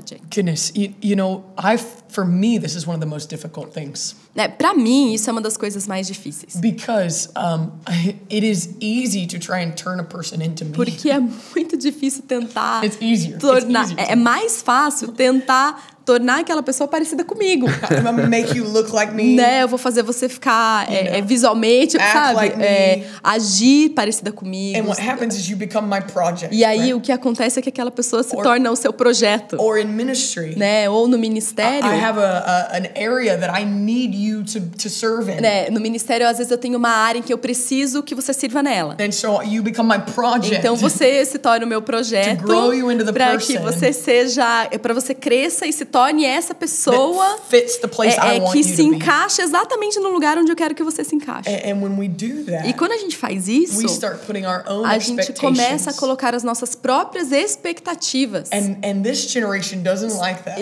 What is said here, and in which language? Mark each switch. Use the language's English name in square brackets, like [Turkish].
[English] Goodness, you know, for me, this is one of the most difficult things. [Portuguese] Para mim, isso é uma das coisas mais difíceis. [English] Because it is easy to try and turn a person into me. [Portuguese] Porque é muito difícil tentar [English] It's easier. [Portuguese] tornar. [English] It's easier [Portuguese] É mais fácil tentar tornar aquela pessoa parecida comigo. [English] I'm gonna make you look like me. [Portuguese] Eu vou fazer você ficar visualmente, sabe? [English] Like me. [Portuguese] Agir parecida comigo. [English] And what happens is you become my project. [Portuguese] E aí [English] right? [Portuguese] o que acontece é que aquela pessoa se torna o seu projeto. [English] Or in ministry. [Portuguese] Ou no ministério. [English] I have an area that I need you to serve in. [Portuguese] Né? No ministério, às vezes, eu tenho uma área em que eu preciso que você sirva nela. [English] And so you become my project. [Portuguese] Então você se torna o meu projeto para que você seja, para você cresça e se torne essa pessoa que se encaixa exatamente no lugar onde eu quero que você se encaixe. [English] And when we do that, [Portuguese] e quando a gente faz isso, a gente começa a colocar as nossas próprias expectativas. [English] And this generation doesn't like that.